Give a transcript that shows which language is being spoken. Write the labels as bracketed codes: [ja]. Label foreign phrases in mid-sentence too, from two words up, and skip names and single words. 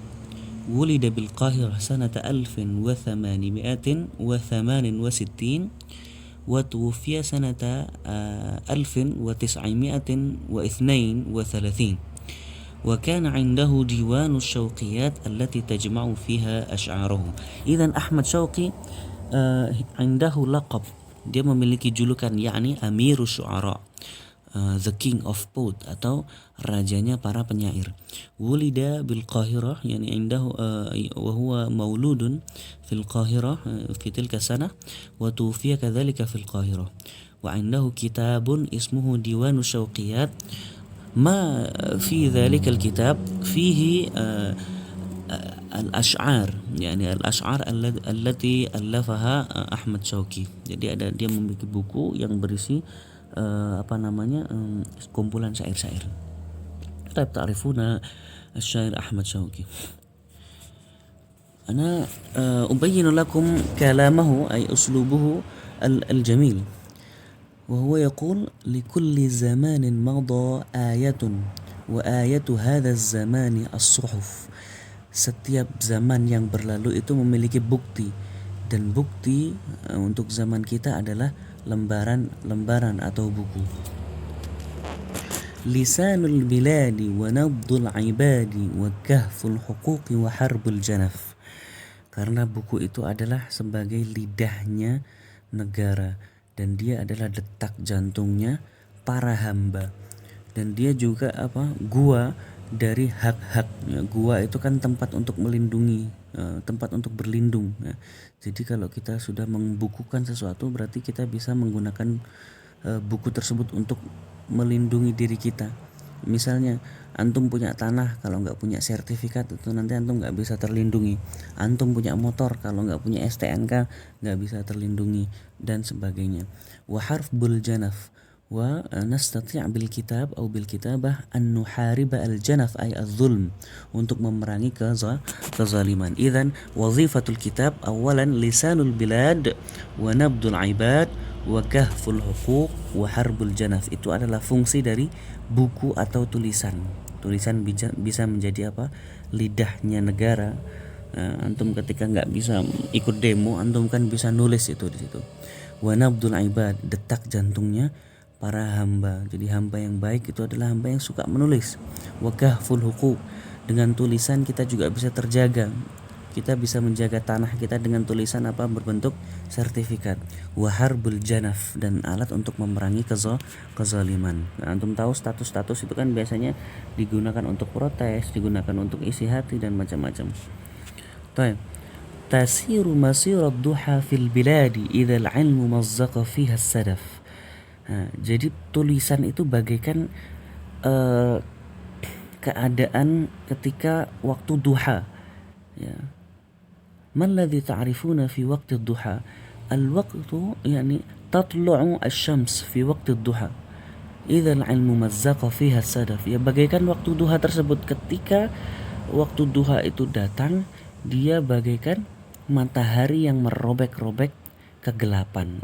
[ar] ولد بالقاهرة سنة 1868 وتوفي سنة 1932، وكان عنده ديوان الشوقيات التي تجمع فيها أشعاره. إذن أحمد شوقي عنده لقب, [id] dia memiliki julukan yakni Amirus Syu'ara, [en] the king of poet [id] atau rajanya para penyair. [ar] ولد بالقاهرة يعني عنده وهو مولود في القاهرة في تلك السنة وتوفي كذلك في القاهرة fi tilka sana wa tuwfiya kadzalika fil Qahirah. وعنده كتاب اسمه ديوان الشوقيات. ما في ذلك الكتاب فيه الأشعار يعني الأشعار التي ألفها أحمد شوقي. [id] Jadi dia memiliki buku yang berisi kumpulan syair-syair. [ar] طيب تعرفون الشاعر أحمد شوقي. أنا أبين لكم كلامه أي أسلوبه الجميل، وهو يقول لكل زمان مضى آية وآية هذا الزمان الصحف. [id] Setiap zaman yang berlalu itu memiliki bukti, dan bukti untuk zaman kita adalah lembaran-lembaran atau buku. [ar] لسان البلاد ونبض العباد وكهف الحقوق وحرب الجنف. [id] Karena buku itu adalah sebagai lidahnya negara, dan dia adalah detak jantungnya para hamba, dan dia juga gua dari hak-haknya. Gua itu kan tempat untuk melindungi, tempat untuk berlindung. Jadi kalau kita sudah membukukan sesuatu berarti kita bisa menggunakan buku tersebut untuk melindungi diri kita. Misalnya antum punya tanah, kalau nggak punya sertifikat itu nanti antum nggak bisa terlindungi. Antum punya motor, kalau nggak punya STNK nggak bisa terlindungi, dan sebagainya. [ar] وحرف الجنف ونستطيع بالكتاب atau بالكتابة أن نحارب الجنف أي الظلم, [id] untuk memerangi kezaliman. [ar] إذن وظيفة الكتاب أولا لسان البلاد ونبض العباد وكهف الحقوق وحرب الجنف. [id] Itu adalah fungsi dari buku atau tulisan. Tulisan bisa menjadi lidahnya negara. Antum ketika nggak bisa ikut demo, antum kan bisa nulis itu di situ. [ar] ونبض العباد, [id] detak jantungnya para hamba. Jadi hamba yang baik itu adalah hamba yang suka menulis. [ar] وكهف الحقوق, [id] dengan tulisan kita juga bisa terjaga. Kita bisa menjaga tanah kita dengan tulisan berbentuk sertifikat. [ar] وحرب الجنف, [id] dan alat untuk memerangi kezaliman. Nah, antum tahu status-status itu kan biasanya digunakan untuk protes, digunakan untuk isi hati dan macam-macam. Baik. [ar] تسير مسير الضحى في البلاد إذا العلم مزق فيها الصدف. [id] Jadi tulisan itu bagaikan keadaan ketika waktu duha. Ya. [ar] ما الذي تعرفون في وقت الضحى؟ الوقت يعني تطلع الشمس في وقت الضحى إذا العلم مزق فيها الصدف. [id] Ya bagaikan waktu duha tersebut, ketika waktu duha itu datang, dia bagaikan matahari yang merobek-robek kegelapan.